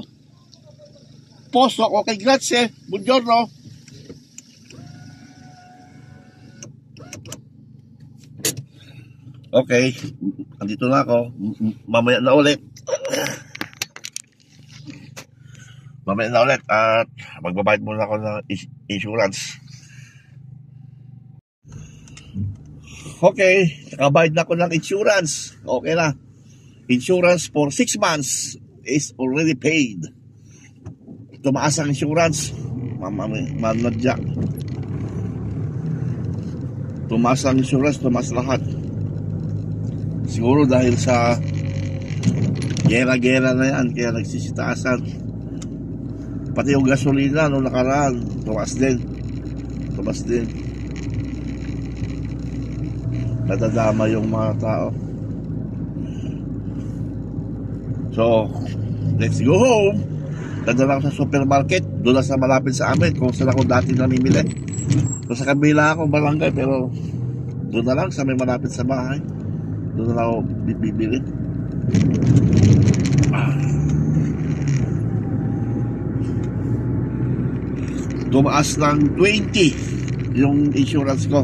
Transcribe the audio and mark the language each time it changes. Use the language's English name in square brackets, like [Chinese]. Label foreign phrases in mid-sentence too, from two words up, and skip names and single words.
[Italian] Posso? Ok, grazie, buongiorno. [Filipino] Okay, andito na ako. Mamaya na ulit. At magbabayad muna ako ng insurance. Okay, nakabayad na ako ng insurance. Okay na. [English] Insurance for 6 months is already paid. [Filipino] Tumaas ang insurance. Manadya. Tumaas ang insurance, tumaas lahat. Siguro dahil sa gera-gera na yan, kaya nagsisitaasan. Pati yung gasolina nung nakaraan, tumaas din. Nadadama yung mga tao. [English] So, let's go home. [Filipino] Dadala ako sa supermarket, doon sa malapit sa amin, kung saan ako dati namimili. So, sa kabila ako barangay, pero doon na lang sa may malapit sa bahay. Doon na ako bibili. Tumaas ng 20 yung insurance ko.